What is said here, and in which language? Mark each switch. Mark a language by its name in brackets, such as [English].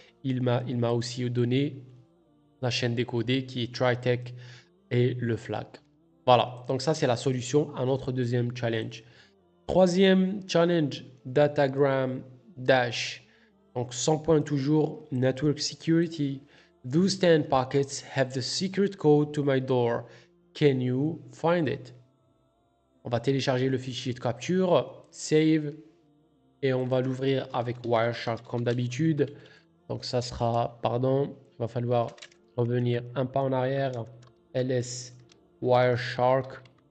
[French] Il m'a aussi donné la chaîne décodée qui est TriTech et le flag. Voilà, donc ça c'est la solution à notre deuxième challenge. Troisième challenge, Datagram Dash. Donc 100 points toujours, Network Security. [English] Those 10 packets have the secret code to my door. Can you find it? [French] On va télécharger le fichier de capture, save, et on va l'ouvrir avec Wireshark comme d'habitude. Donc ça sera, pardon, il va falloir revenir un pas en arrière. ls Wireshark.